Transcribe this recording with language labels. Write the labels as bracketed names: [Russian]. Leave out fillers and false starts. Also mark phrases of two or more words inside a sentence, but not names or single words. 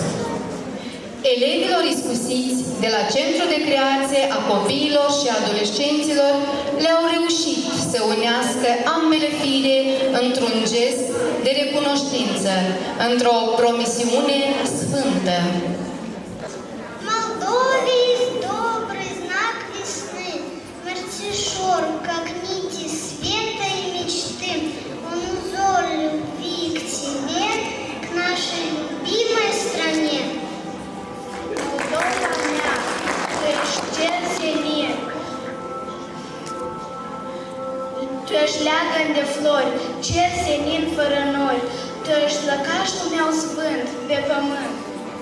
[Romanian] Elevilor iscusiți de la Centrul de Creație a Copiilor și Adolescenților le-au reușit să unească ambele fire într-un gest de recunoștință, într-o promisiune sfântă. [Russian] Молдове есть добрый знак весны, мертвешор, как нити света и мечты. Он узор любви к тебе, к нашей любимой стране. [Romanian] Moldova mea, tu ești cer senin, tu ești leagăn de flori, cer senin fără nori, tu ești lăcașul meu sfânt pe pământ.